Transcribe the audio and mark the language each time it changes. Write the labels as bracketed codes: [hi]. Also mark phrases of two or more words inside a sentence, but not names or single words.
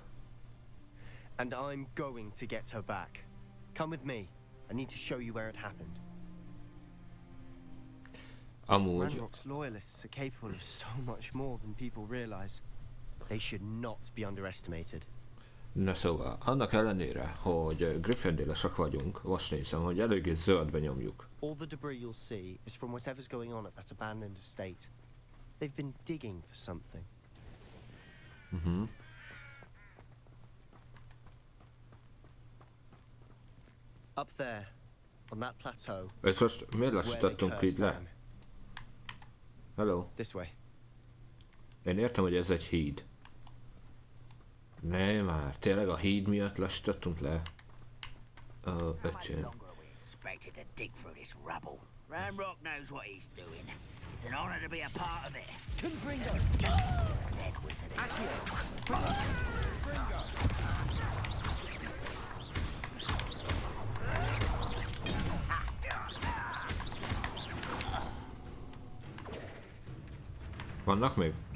[en] And I'm going to get her back. Come with me. I need to show you where it happened. Ranrock's loyalists are capable of so much more than people realize. They should not be underestimated. [hu] Na szóval, annak ellenére, hogy Gryffindor-esak vagyunk, most nézem, hogy eléggé zöldbe nyomjuk. [en] All the debris you'll see is from whatever's going on at that abandoned estate. They've been digging for something. Up there, on that plateau. [hu] És most miért lassítottunk így le? [en] Hello? This way. [hu] Én értem, hogy ez egy híd. Ne már, tényleg a híd miatt lassítottunk le? Öcsém. [en] Expected to dig through this rubble. Ranrock knows what he's doing. It's an honor to be a part of it. Dead wizard. [hu] Vannak még?